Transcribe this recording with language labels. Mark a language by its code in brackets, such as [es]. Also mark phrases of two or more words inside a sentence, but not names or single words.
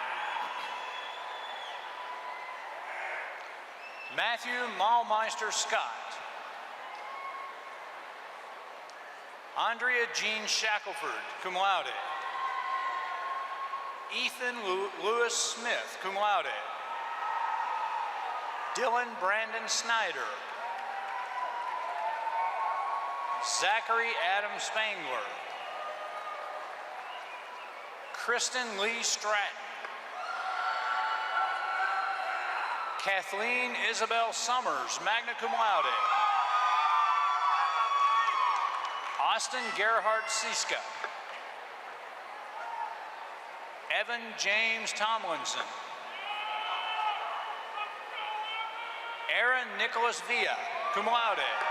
[en] Matthew Maulmeister Scott. Andrea Jean Shackelford, [la] cum laude. [en] Ethan Lewis Smith, [la] cum laude. [en] Dylan Brandon Snyder. Zachary Adam Spangler. Kristen Lee Stratton. Kathleen Isabel Summers, [la] magna cum laude. [en] Austin Gerhard Siska. Evan James Tomlinson. Aaron Nicholas Villa, [la] cum laude.